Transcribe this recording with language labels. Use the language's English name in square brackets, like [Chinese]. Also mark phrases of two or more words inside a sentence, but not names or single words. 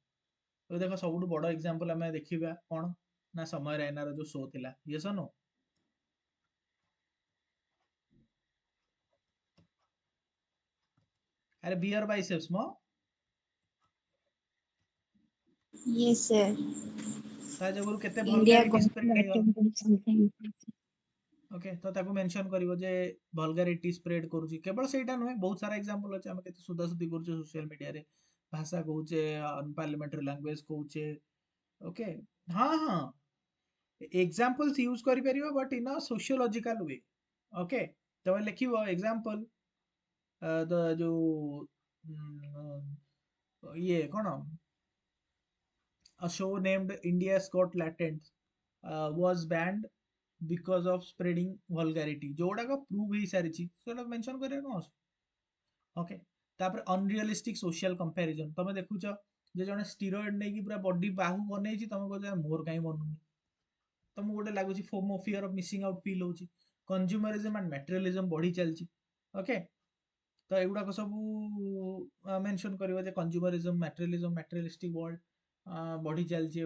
[Odia] ଏବେ ଦେଖ ସବୁଠୁ ବଡ ଏକ୍ସାମ୍ପଲ ଆମେ ଦେଖିବା କଣ ନା, ସମୟ ରାଇନାର ଯୋଉ ଶୋ ଥିଲା, [English] yes or no? [Odia] ଆରେ ବିୟର ବାଇସେପ୍ସ ମ, [English] Yes, sir. [Odia] ତା ଯୋଗୁରୁ କେତେ India ଭଲଗାରିଟି got ସ୍ପ୍ରେଡ ହେଇଗଲା। [English] attended something. [Odia] ଓକେ, ତ ତାକୁ ମେନସନ କରିବ ଯେ [English] vulgarity spread [Odia] କରୁଛି। କେବଳ ସେଇଟା ନୁହେଁ, ବହୁତ ସାରା ଏକ୍ସାମ୍ପଲ ଅଛି। ଆମେ କେତେ ସୁଧାସୁଧି କରୁଛେ [English] social media, [Odia] ଭାଷା କହୁଛେ, [English] unparliamentary language [Odia] କହୁଛେ। ଓକେ, ହଁ ହଁ, [English] examples use [Odia] କରିପାରିବ, [English] but in a sociological way. [Odia] ଓକେ, ତମେ ଲେଖିବ ଏକ୍ସାମ୍ପଲ ଯୋଉ ଇଏ କଣ, [English] a show named India's Got Latent was banned because of spreading vulgarity, [Odia] ଯୋଉଟାକ ପ୍ରୁଭ୍ ହେଇସାରିଛି, ସେଟା ମେନସନ କରିବା କଣ? [English] ଓକେ, ତାପରେ unrealistic social comparison. [Odia] ତମେ ଦେଖୁଛ ଯେ ଜଣେ ସ୍ଟିରଏଡ ନେଇକି ପୁରା ବଡି ବାହୁ ବନେଇଛି, ତମେ କହୁଛ ମୋର କାହିଁ ବନୁନି, ତମକୁ ଗୋଟେ ଲାଗୁଛି ଫୋମୋ, [English] fear of missing out [Odia] ଫିଲ୍ ହଉଛି। [English] consumerism and materialism [Odia] ବଢି ଚାଲିଛି। ଓକେ, ତ ଏଗୁଡାକ ସବୁ ମେନସନ କରିବ ଯେ [English] consumerism, materialistic world [Odia] ବଢି ଚାଲିଛି।